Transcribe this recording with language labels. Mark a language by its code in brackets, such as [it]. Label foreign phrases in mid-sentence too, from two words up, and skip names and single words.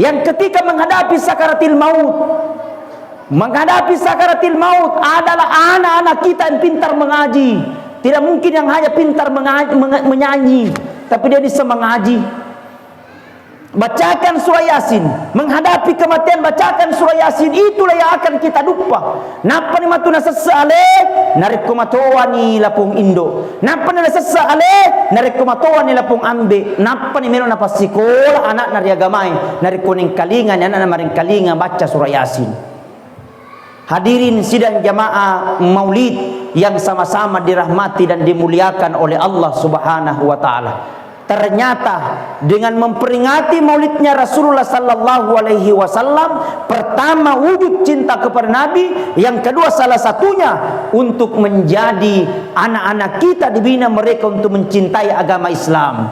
[id] yang ketika menghadapi sakaratil maut, adalah anak-anak kita yang pintar mengaji. Tidak mungkin yang hanya pintar menyanyi, tapi dia bisa mengaji. Bacakan surah Yasin, menghadapi kematian bacakan surah Yasin, itulah yang akan kita lupa. [sda] Napa ni matuna sesale narik kumatoa ni lapung Indo, napa ni sesale narik kumatoa ni lapung Ambe, napa ni meron napa sekolah anak nari agamai narik kuning kalingan anak maring kalingan [id] baca surah Yasin. Hadirin sidang jamaah maulid yang sama-sama dirahmati dan dimuliakan oleh Allah [ar] سبحانه وتعالى. [id] Ternyata dengan memperingati maulidnya Rasulullah [ar] صلى الله عليه وسلم, [id] pertama wujud cinta kepada Nabi, yang kedua salah satunya untuk menjadi anak-anak kita dibina mereka untuk mencintai agama Islam.